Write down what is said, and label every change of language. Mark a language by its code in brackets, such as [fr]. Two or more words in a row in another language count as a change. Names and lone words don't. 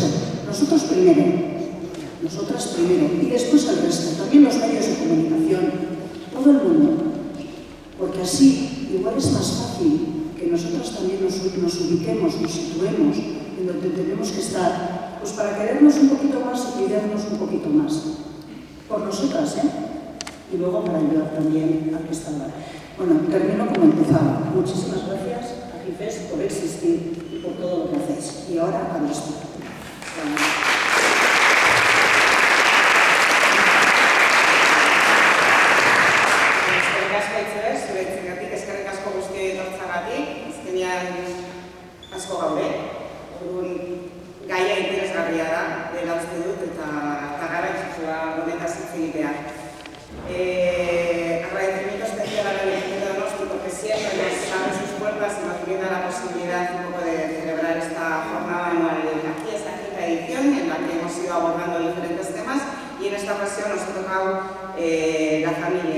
[es] Nosotros primero, nosotras primero y después el resto, también los medios de comunicación, todo el mundo, porque así igual es más fácil que nosotros también nos ubiquemos, nos situemos en donde tenemos que estar, pues para querernos un poquito más y cuidarnos un poquito más, por nosotras, y luego para ayudar también a que está mal. Bueno, termino como empezaba. Muchísimas gracias a Agifes por existir y por todo lo que hacéis. Y ahora a esto. [eu] Asko gaude, gaia interesgarria da, dela uste dut, eta garrantzitsua honetaz hitz egitea. [es] Agradecimiento especial a la Virgen de Donosti porque siempre nos abre sus puertas y nos brinda la posibilidad un poco de celebrar esta jornada anual. Aquí esta quinta edición en la que hemos ido abordando diferentes temas y en esta ocasión nos ha tocado la familia.